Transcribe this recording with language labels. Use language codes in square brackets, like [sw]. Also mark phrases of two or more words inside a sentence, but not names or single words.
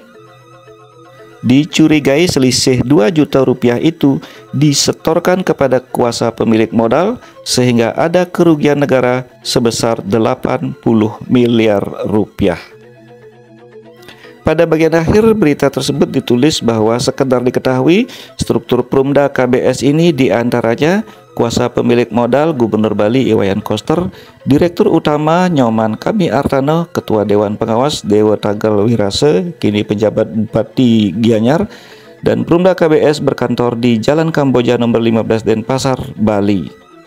[id] Dicurigai selisih 2 juta rupiah itu disetorkan kepada kuasa pemilik modal sehingga ada kerugian negara sebesar 80 miliar rupiah. Pada bagian akhir berita tersebut ditulis bahwa sekedar diketahui struktur Prumda KBS ini diantaranya Kuasa pemilik modal Gubernur Bali Iwayan Koster, Direktur Utama Nyoman Kami Artano, Ketua Dewan Pengawas Dewa Tagal Wirase, kini penjabat Bupati Gianyar, dan Perumda KBS berkantor di Jalan Kamboja nomor 15 Denpasar, Bali.